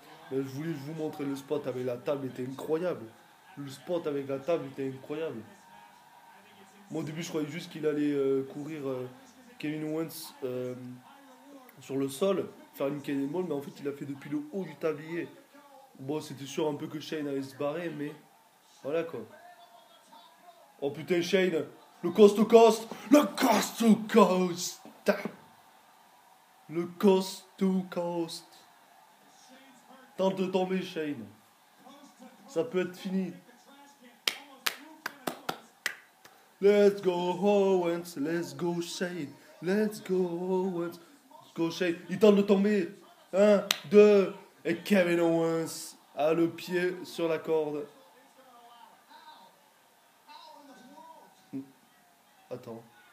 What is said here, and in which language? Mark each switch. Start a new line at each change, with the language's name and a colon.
French: Mais je voulais vous montrer le spot avec la table, était incroyable. Le spot avec la table était incroyable. Moi au début je croyais juste qu'il allait courir Kevin Owens sur le sol, faire une cannonball, mais en fait il a fait depuis le haut du tablier. Bon, c'était sûr un peu que Shane allait se barrer, mais voilà quoi. Oh putain, Shane, le coast to coast, le coast to coast, le coast to coast. Tente de tomber, Shane. Ça peut être fini.
English: Let's go Owens, let's go Shane, let's go Owens, let's go Shane.
French: Il tente de tomber. 1, 2, et Kevin Owens a le pied sur la corde. Attends.